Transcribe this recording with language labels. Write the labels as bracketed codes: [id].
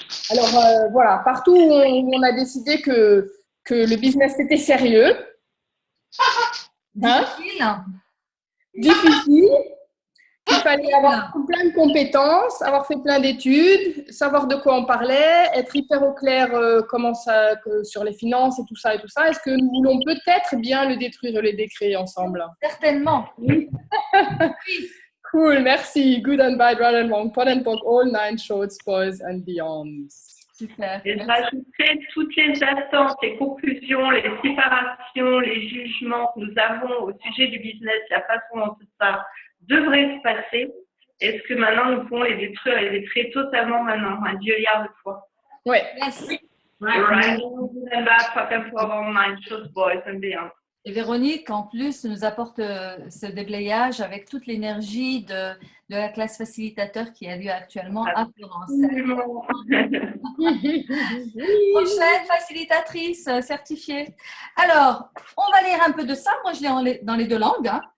[fr] Alors voilà, partout où on a décidé que le business était sérieux, difficile, qu'il fallait avoir plein de compétences, avoir fait plein d'études, savoir de quoi on parlait, être hyper au clair sur les finances et tout ça. Est-ce que nous voulons peut-être bien le détruire et le décréer ensemble? Certainement. Oui. Cool, merci. [en] Good and bad, right and wrong, pot and pock, all 9 shorts, boys and beyond. [fr] Super. Et je rajouterai toutes les attentes, les conclusions, les séparations, les jugements que nous avons au sujet du business, la façon dont tout ça devrait se passer. Est-ce que maintenant nous pouvons les détruire et les détruire totalement maintenant, un milliard de fois? Oui. [en] Yes. Right. Good and bad, pot and pock, all 9 shorts, boys and beyond. [fr] Et Véronique, en plus, nous apporte ce déblayage avec toute l'énergie de la classe facilitateur qui a lieu actuellement à Florence. Prochaine facilitatrice certifiée. Alors, on va lire un peu de ça. Moi, je l'ai dans les deux langues.